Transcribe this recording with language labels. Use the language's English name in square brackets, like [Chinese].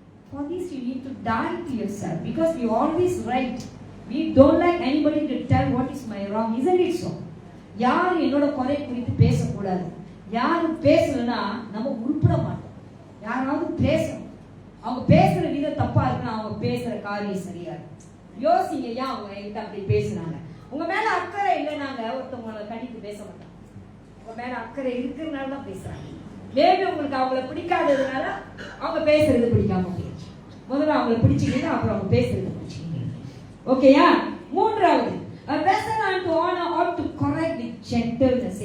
[English] For this you need to die to yourself, because we always right. We don't like anybody to tell what is my wrong, isn't it so? [Tamil] யார் என்னோட குறை குறித்து பேசக்கூடாது. யாரும் பேசலன்னா நம்ம உருப்பட மாட்டோம். யாராவது பேசணும், அவங்க பேசுற விதம் தப்பா இருக்குன்னா அவங்க பேசுற காரியம் சரியா இருக்கு. யோசிங்க, ஏன் அவங்க என்கிட்ட அப்படி பேசுனாங்க? உங்க மேல அக்கறை இல்லைனாங்க ஒருத்தவங்களை கண்டித்து பேச மாட்டாங்க. உங்க மேல அக்கறை இருக்கிறதுனால தான் பேசுறாங்க. மேபி உங்களுக்கு அவங்கள பிடிக்காததுனால அவங்க பேசுறது பிடிக்காம போயிடுச்சு. முதல்ல அவங்களை பிடிச்சிக்கிங்க, அப்புறம் அவங்க பேசுறது பிடிச்சிக்கிங்க. ஓகேயா? மூன்றாவது, [English] a vessel unto honor ought to correct with gentleness.